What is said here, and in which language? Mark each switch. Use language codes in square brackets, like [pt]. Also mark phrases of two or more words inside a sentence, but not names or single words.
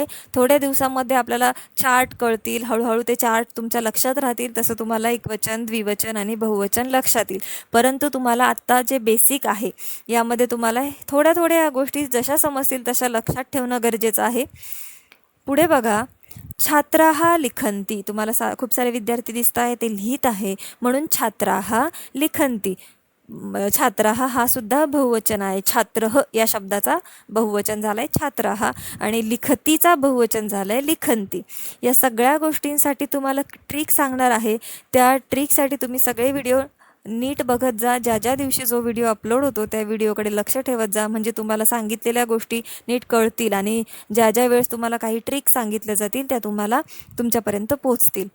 [mr] थोड्या दिवसामध्ये आपल्याला चार्ट कळतील, हळूहळू ते चार्ट तुमच्या लक्षात राहतील. तसं तुम्हाला एकवचन, द्विवचन आणि बहुवचन लक्षात येईल. परंतु तुम्हाला आत्ता जे बेसिक आहे यामध्ये तुम्हाला थोड्या थोड्या गोष्टी जशा समजतील तशा लक्षात ठेवणं गरजेचं आहे. पुढे बघा, [sa] छात्राः लिखन्ति. [mr] तुम्हाला खूप सारे विद्यार्थी दिसत आहे, ते लिहित आहे, म्हणून [sa] छात्राः लिखन्ति. [mr] छात्राः हा सुद्धा बहुवचन आहे. छात्रः या शब्दाचा बहुवचन झाला आहे छात्राः, आणि लिखतीचा बहुवचन झालं आहे लिखन्ति. या सगळ्या गोष्टींसाठी तुम्हाला ट्रिक सांगणार आहे. त्या ट्रिकसाठी तुम्ही सगळे व्हिडिओ नीट बघत जा. ज्या ज्या दिवशी जो व्हिडिओ अपलोड होतो त्या व्हिडिओकडे लक्ष ठेवत जा, म्हणजे तुम्हाला सांगितलेल्या गोष्टी नीट कळतील, आणि ज्या ज्या वेळेस तुम्हाला काही ट्रिक सांगितल्या जातील त्या तुम्हाला तुमच्यापर्यंत पोचतील.